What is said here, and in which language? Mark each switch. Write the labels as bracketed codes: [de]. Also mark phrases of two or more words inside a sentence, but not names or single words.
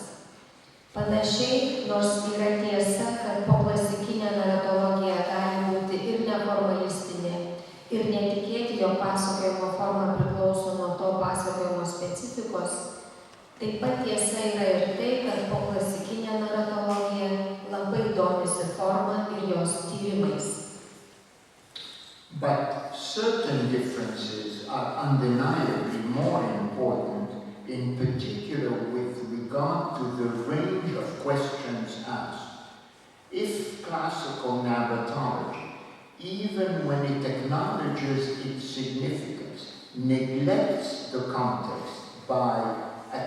[lt] Panašiai, nors yra tiesa, kad poklasikinė naratologija gali būti ir neformalistinė, ir netikėti, jog pasakojimo forma priklauso nuo to pasakojimo specifikos, taip pat tiesa yra ir tai, kad poklasikinė naratologija labai domisi forma ir jos tyrimais. [en] But certain differences are undeniably more important, in particular with regard to the range of questions asked. If classical narratology, even when it acknowledges its significance, neglects the context by at